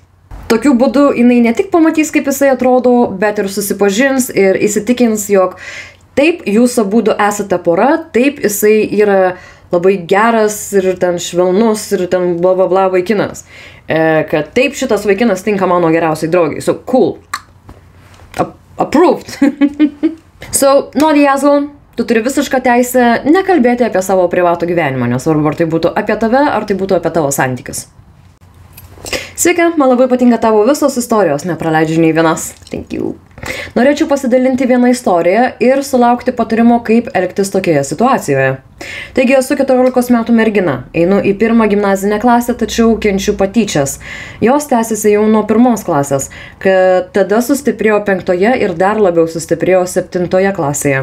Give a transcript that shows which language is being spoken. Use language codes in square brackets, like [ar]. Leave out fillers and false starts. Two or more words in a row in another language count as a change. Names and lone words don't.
[lt] Tokiu būdu jinai ne tik pamatys, kaip jisai atrodo, bet ir susipažins ir įsitikins, jog taip, jūs abudu esate pora, taip, jisai yra labai geras ir ten švelnus ir ten bla bla bla vaikinas. Kad taip, šitas vaikinas tinka mano geriausiai draugai. [en] So, cool. Approved. So, Naughty Asshole, [lt] tu turi visišką teisę nekalbėti apie savo privatų gyvenimą, nesvarbu, ar tai būtų apie tave, ar tai būtų apie tavo santykius. Sveiki, man labai patinka tavo visos istorijos, nepraleidžiu nei vienas. [en] Thank you. [lt] Norėčiau pasidalinti vieną istoriją ir sulaukti patarimo, kaip elgtis tokioje situacijoje. Taigi esu 14 metų mergina, einu į 1 gimnazinę klasę, tačiau kenčiu patyčias. Jos tęsiasi jau nuo 1 klasės, kad tada sustiprėjo 5 ir dar labiau sustiprėjo 7 klasėje.